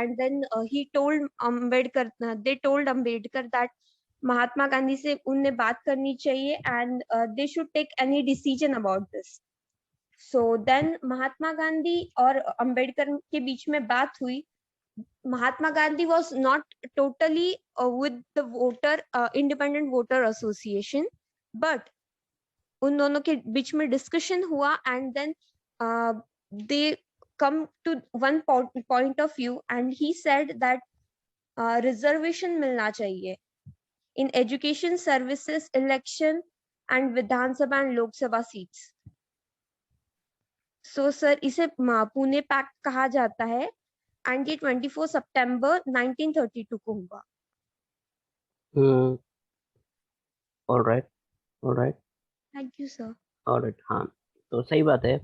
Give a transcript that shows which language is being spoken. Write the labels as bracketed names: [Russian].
[English] And then he told Ambedkar, they told Ambedkar that [Hindi] Mahatma Gandhi से उन्हें बात करनी चाहिए [English] and they should take any decision about this. So then [Hindi] Mahatma Gandhi और अंबेडकर के बीच में बात हुई. [English] Mahatma Gandhi was not totally with the voter independent voter association, but [Hindi] उन दोनों के बीच में डिस्कशन हुआ [English] and then they come to one point of view and he said that reservation [Hindi] मिलना चाहिए [English] in education, services, election and Vidhan Sabha and Lok Sabha seats. So sir, [Hindi] इसे Pune pact कहा जाता है and ये 24 सितंबर 1932 को हुआ. [English] Alright. Thank you sir. [Hindi] Alright. हाँ, तो सही बात है.